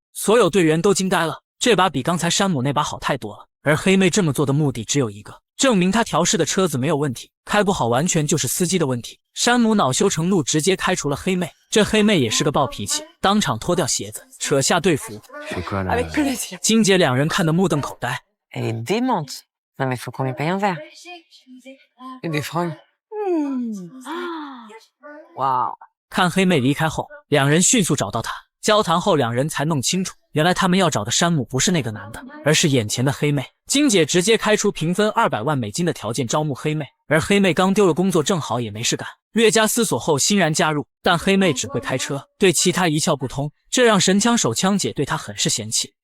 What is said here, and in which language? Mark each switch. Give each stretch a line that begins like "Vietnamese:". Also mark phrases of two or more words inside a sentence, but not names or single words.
Chinese: 所有队员都惊呆了，这把比刚才山姆那把好太多了。而黑妹这么做的目的只有一个，证明他调试的车子没有问题，开不好完全就是司机的问题。山姆恼羞成怒，直接开除了黑妹。这黑妹也是个暴脾气，当场脱掉鞋子，扯下队服。
French: Avec plaisir.
Chinese: 金姐两人看得目瞪口呆。
French: Elle est démente. Non mais faut qu'on lui paye un verre. Et des fringues. Waouh.
Chinese: 看黑妹离开后，两人迅速找到她。交谈后，两人才弄清楚，原来他们要找的山姆不是那个男的，而是眼前的黑妹。金姐直接开出平分200万美金的条件招募黑妹，而黑妹刚丢了工作，正好也没事干。略加思索后欣然加入，但黑妹只会开车，对其他一窍不通，这让神枪手枪姐对她很是嫌弃。